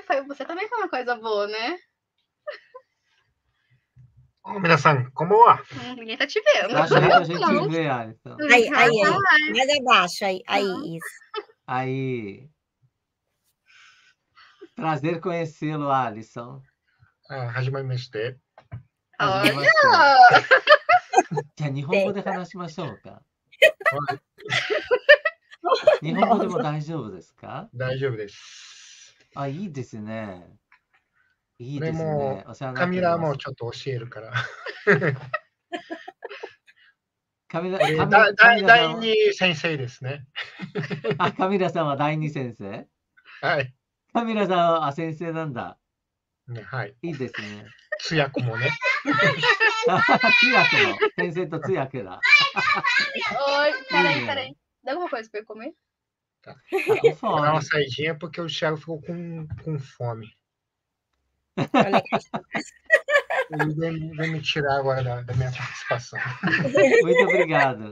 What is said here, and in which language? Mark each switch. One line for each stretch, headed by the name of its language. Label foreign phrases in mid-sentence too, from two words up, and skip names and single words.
Portuguese: Você também foi uma coisa boa, né?
Spanish: Minasan, como va?
Portuguese: Ninguém tá te vendo. Dá jeito a gente ver, Alisson. Aí. Mais abaixo, aí, isso. Aí. Prazer conhecê-lo, Alisson.
Japanese: Hajimemashite.
Portuguese: Olha!
Japanese: じゃあ、日本語で話しましょうか。日本語でも大丈夫ですか？大丈夫です。あ、いいですね。いいでですね。も、お世話になカミラっております。もちょっと教えるから。カミラ第さんは、二先生ですね。あ、カミラさんは第二先生？はい。カミラさんは先生なんだ。ね、はい。いいですね。通訳もね。通訳の先生と通訳だ。
Portuguese: Oi, peraí. Dá alguma coisa pra eu comer? Tá. Tô Vou dar fome. uma saidinha porque o Thiago ficou com fome. Ele veio me tirar agora da minha participação. Muito obrigado.